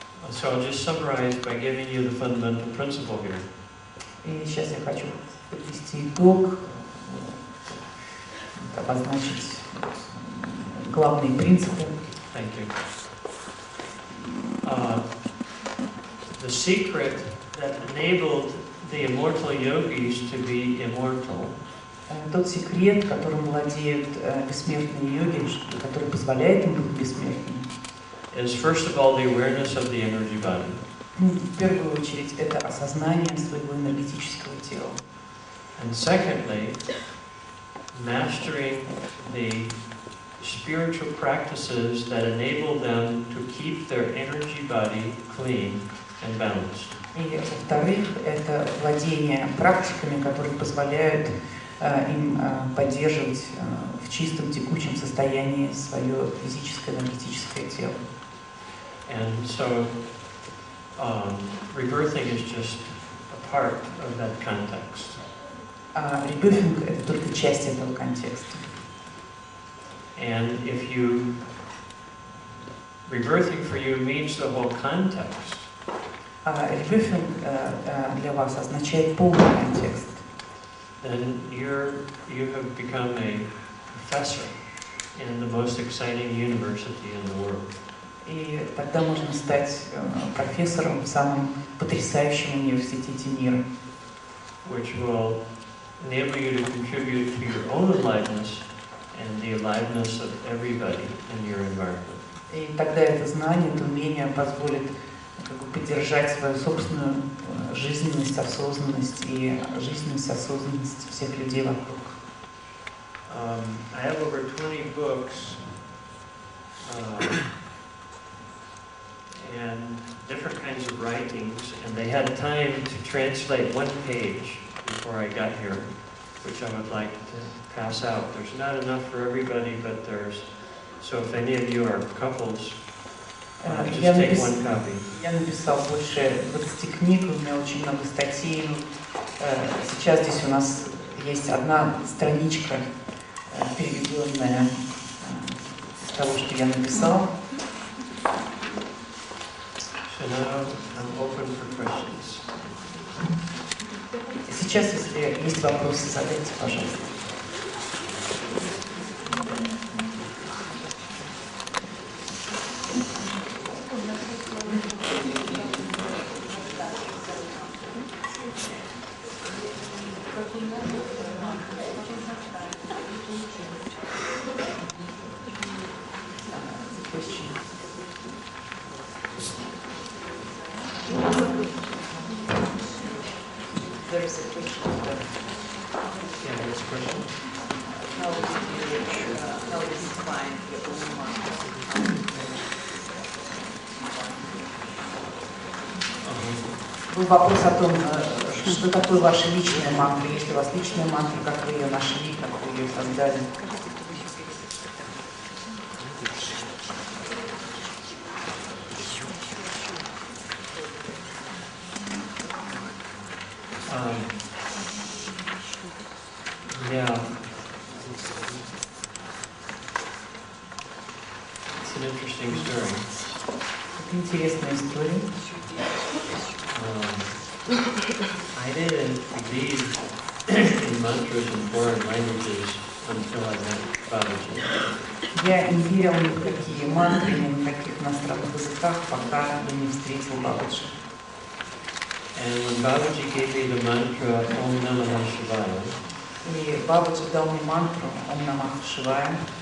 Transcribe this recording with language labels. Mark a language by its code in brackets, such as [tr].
[en] So I'll just summarize by giving you the fundamental principle here. [ru] И сейчас я хочу подвести итог обозначить главные принципы. [en] Thank you. The secret that enabled the immortal yogis to be immortal [ru] Тот секрет, которым владеют бессмертные йоги, который позволяет им быть бессмертными, [en] is first of all the awareness of the energy body. [ru] В первую очередь это осознание своего энергетического тела. [en] And secondly, mastering the spiritual practices that enable them to keep their energy body clean and balanced. [ru] И во-вторых, это владение практиками, которые позволяют им поддерживать в чистом текучем состоянии свое физическое, энергетическое тело. [en] And so, rebirthing is just a part of that context. [ru] Ребёфинг — это только часть этого контекста. [en] And if you, rebirthing for you means the whole context. [ru] Ребёфинг для вас означает полный контекст. [en] Then you have become a professor in the most exciting university in the world. [ru] И тогда можно стать профессором в самом потрясающем университете мира. [en] Which will enable you to contribute to your own aliveness and the aliveness of everybody in your environment. [ru] И тогда это знание, это умение позволит поддержать свою собственную жизненность, осознанность и жизненность, осознанность всех людей вокруг. [en] I have over 20 books and different kinds of writings, and they had time to translate one page before I got here, which I would like to pass out. There's not enough for everybody, but there's, so if any of you are couples, just take one copy. [ru] Я написал больше 20 книг, у меня очень много статей. Сейчас здесь у нас есть одна страничка, переведенная из того, что я написал. [en] So now I'm open for questions. [ru] Сейчас, если есть вопросы, задайте, пожалуйста. [en] There is a question. Yeah, next question. How did you find your own mind? [ru] Был вопрос о том, что такое ваша личная мантра. Есть ли у вас личная мантра, как вы ее нашли, как вы ее создали? [en] Yeah. It's an interesting story. [ru] Это интересная история. [en] I didn't believe in mantras in foreign languages until I met Babaji. [ru] Я не верил ни в какие мантры, ни на каких иностранных языках, пока я не встретил Бабаджи. [en] And when Babaji gave me the mantra Om Namah Shivaya, [ru] И Бабаджи дал мне мантру Ом Намах Шивая.